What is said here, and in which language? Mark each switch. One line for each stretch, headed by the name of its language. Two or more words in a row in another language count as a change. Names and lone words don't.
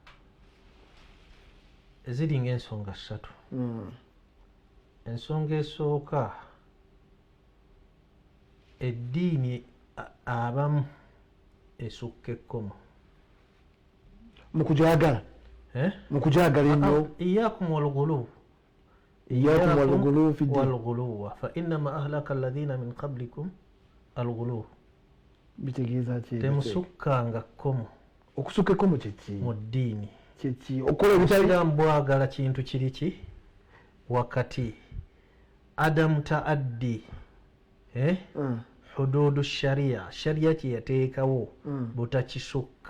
Ganda: eziri ng'ensonga 3 ensonga esooka eddiini abamu esukka ekkomo mukujagala ennyo
Arabic: إياكم والغلو والغلو فإنما أهلك الذين من قبلكم الغلو
Ganda: bitegeeza ki temusukkanga kkomo okusukka ekkomo kyeki mu ddiini kyeki okola obusiraamu bwagala kintu kiriki wakati
Arabic: عدم تعدي حدود الشريعة
Ganda: kyeyateekawo butakisukka